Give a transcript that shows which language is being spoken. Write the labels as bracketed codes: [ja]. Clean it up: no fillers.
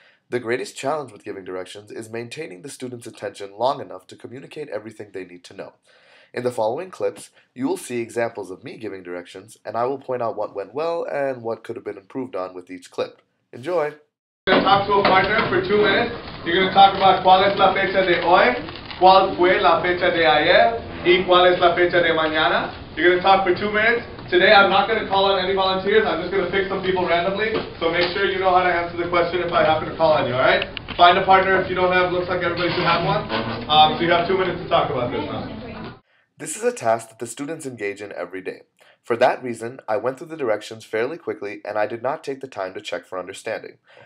[en] The greatest challenge with giving directions is maintaining the students' attention long enough to communicate everything they need to know. In the following clips, you will see examples of me giving directions, and I will point out what went well and what could have been improved on with each clip. Enjoy! Going to talk to a partner for 2 minutes. You're going to talk about [es] cuál es la fecha de hoy, cuál fue la fecha de ayer, y cuál es la fecha de mañana. [en] You're going to talk for 2 minutes. Today I'm not going to call on any volunteers. I'm just going to pick some people randomly. So make sure you know how to answer the question if I happen to call on you, alright? Find a partner if you don't have. Looks like everybody should have one. So you have 2 minutes to talk about this now. This is a task that the students engage in every day. For that reason, I went through the directions fairly quickly and I did not take the time to check for understanding.